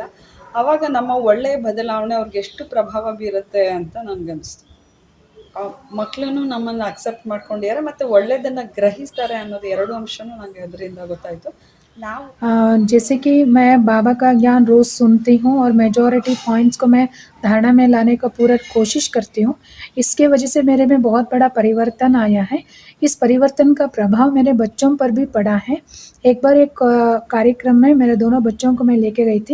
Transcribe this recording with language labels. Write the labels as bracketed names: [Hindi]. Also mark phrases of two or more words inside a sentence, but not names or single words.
[Kannada] ಆವಾಗ ನಮ್ಮ ಒಳ್ಳೆಯ ಬದಲಾವಣೆ ಅವ್ರಿಗೆ ಎಷ್ಟು ಪ್ರಭಾವ ಬೀರುತ್ತೆ ಅಂತ ನನಗನ್ನಿಸ್ತು. ಮಕ್ಕಳು ನಮ್ಮನ್ನು ಅಕ್ಸೆಪ್ಟ್ ಮಾಡ್ಕೊಂಡಿದ್ದಾರೆ ಮತ್ತು ಒಳ್ಳೆಯದನ್ನು ಗ್ರಹಿಸ್ತಾರೆ ಅನ್ನೋದು ಎರಡು ಅಂಶನೂ ನನಗೆ ಅದರಿಂದ ಗೊತ್ತಾಯಿತು. ನಾವು [Hindi] जैसे कि मैं बाबा का ज्ञान रोज़ सुनती हूँ और [English] majority points [Hindi] को मैं धारणा में लाने का पूरा कोशिश करती हूँ। इसके वजह से मेरे में बहुत बड़ा परिवर्तन आया है। इस परिवर्तन का प्रभाव मेरे बच्चों पर भी पड़ा है। एक बार एक कार्यक्रम में मेरे दोनों बच्चों को मैं लेके गई थी।